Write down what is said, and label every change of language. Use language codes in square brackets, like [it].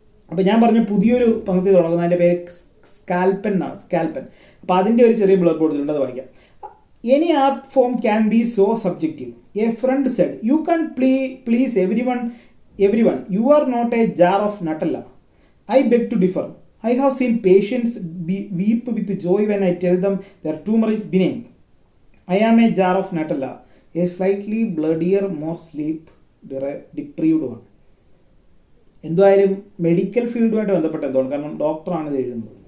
[ml] അപ്പോൾ ഞാൻ പറഞ്ഞ പുതിയൊരു പങ്ക്തി തുടങ്ങുന്നത് അതിൻ്റെ പേര് സ്കാൽപ്പൻ എന്നാണ്. സ്കാൽപ്പൻ. അപ്പോൾ അതിൻ്റെ ഒരു ചെറിയ ബ്ലഡ് കൊടുത്തിട്ടുണ്ട്, അത് വായിക്കാം. [en] Any art form can be so subjective. A friend said, "You can please everyone. You are not a jar of Nutella." I beg to differ. I have seen patients weep with joy when I tell them their tumor is benign. I am a jar of Nutella, a slightly bloodier, more sleep-deprived one. [ml] എന്തായാലും medical ഫീൽഡുമായിട്ട് ബന്ധപ്പെട്ട എന്താണ്, കാരണം ഡോക്ടറാണ് ഇത് എഴുതുന്നത്.